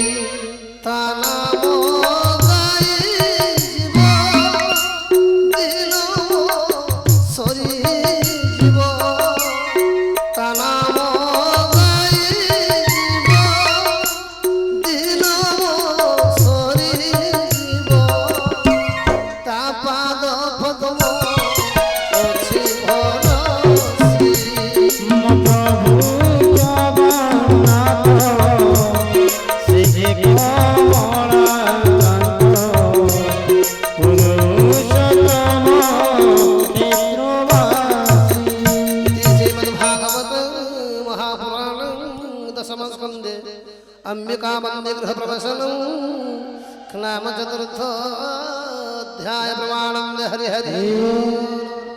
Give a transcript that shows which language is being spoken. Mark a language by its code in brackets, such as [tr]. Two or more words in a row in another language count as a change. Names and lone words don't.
[or] ତା ନାମ ଗାଇ ଯିବ ଦିନ ସରିଯିବ ତା ନାମ ଗାଇ ଯିବ ଦିନ ସରିଯିବ ତା ପାଦ ପଦ୍ମ ଅଛି ଭରସି ମୋ ପ୍ରଭୁ ଜଗନ୍ନାଥ ସେ ଯେ କମଳାକାନ୍ତ ପୁରୁଷୋତ୍ତମ ବିଷ୍ଣୁବାସୀ [sa] श्रीमद्भागवत महापुराण दशम स्कंदे अंबिका वंदे गृह प्रवसनं नाम चतुर्थ अध्याय प्रमाणं हरि हरि